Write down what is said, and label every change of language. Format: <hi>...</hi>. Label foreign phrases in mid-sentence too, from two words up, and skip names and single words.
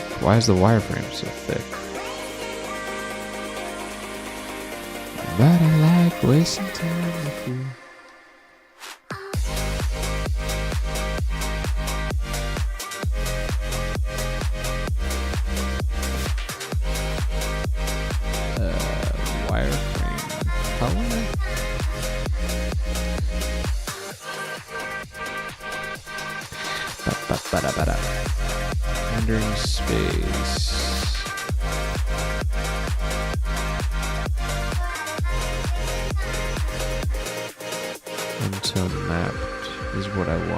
<en>Why is the wireframe so thick? But I like wasting time with you. Wireframe color. Ba-da-ba-da. Rendering space. Until mapped is what I want.</en>